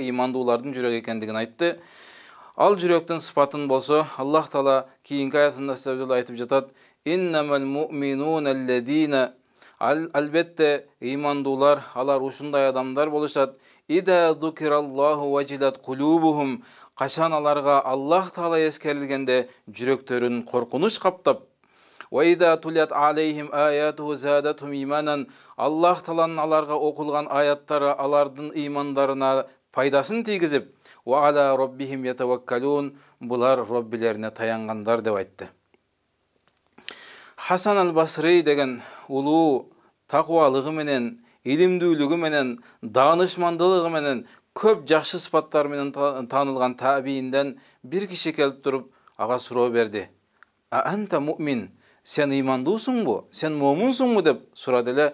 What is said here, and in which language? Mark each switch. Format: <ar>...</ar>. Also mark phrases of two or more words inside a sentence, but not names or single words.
<ky>Ыймандуулардын жүрөгү экендигин айтты. Ал жүрөктүн сыпатын болсо, Аллах Таала кийинки аятында айтып жатат:</ky> <ar>"إنما المؤمنون الذين",</ar> <ky>албетте ыймандуулар, алар ушундай адамдар болушат:</ky> <ar>"إذا ذكر الله وجلت قلوبهم",</ar> <ky>качан аларга Аллах Таала эскерилгенде жүрөктөрүн коркунуч каптап,</ky> <ar>"وإذا تليت عليهم آياته زادتهم إيمانا",</ar> <ky>Аллах Тааланын аларга окулган аяттары алардын ыймандарына пайдасын тийгизип,</ky> <ar>"وعلى ربهم يتوكلون",</ar> <ky>булар роббилерине таянгандар деп айтты. Хасан аль-Басри деген улуу такубалыгы менен, илимдүүлүгү менен, даанышмандылыгы менен, көп жакшы сыпаттар менен таанылган табиинден бир киши келип туруп ага суроо берди:</ky> <ar>"أنت مؤمن",</ar> <ky>сен ыймандуусуңбу, сен момунсуңбу деп сурады эле.</ky>